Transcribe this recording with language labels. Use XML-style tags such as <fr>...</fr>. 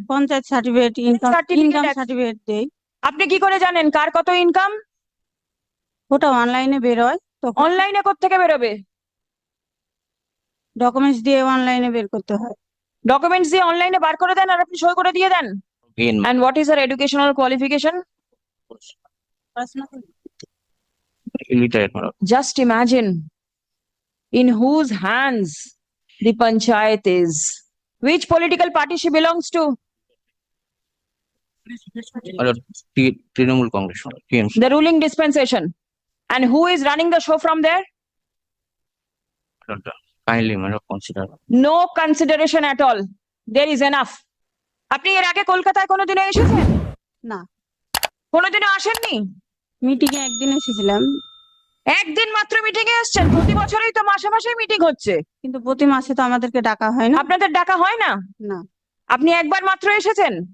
<bn>Panchayat certificate, income certificate certificate দেই। আপনি কি করে জানেন কার কত ইনকাম? ওটা অনলাইনে বেরোয়, তখন অনলাইনে কোত্থেকে বেরোবে? ডকুমেন্টস দিয়ে অনলাইনে বের করতে হয়। ডকুমেন্টস দিয়ে অনলাইনে বার করে দেন আর আপনি সই করে দিয়ে দেন?</bn> <en>And what is her educational qualification?</en> <bn>পড়াশোনা করি।</bn> <en>illiterate, madam. Just imagine in whose hands the panchayat is. Which political party she belongs to? Madam, Trinamool Congress, madam. TMC. The ruling dispensation. And who is running the show from there? Madam, kindly, madam, consider. No consideration at all. There is enough.</en> <bn>আপনি এর আগে কলকাতায় কোনোদিনও এসেছেন? না, কোনোদিনও আসেননি? Meeting এ একদিন এসেছিলাম, একদিন মাত্র মিটিং এ এসেছেন? প্রতি বছরই তো মাসে মাসে মিটিং হচ্ছে। কিন্তু প্রতি মাসে তো আমাদেরকে ডাকা হয় না। আপনাদের ডাকা হয় না? না। আপনি একবার মাত্র এসেছেন?</bn>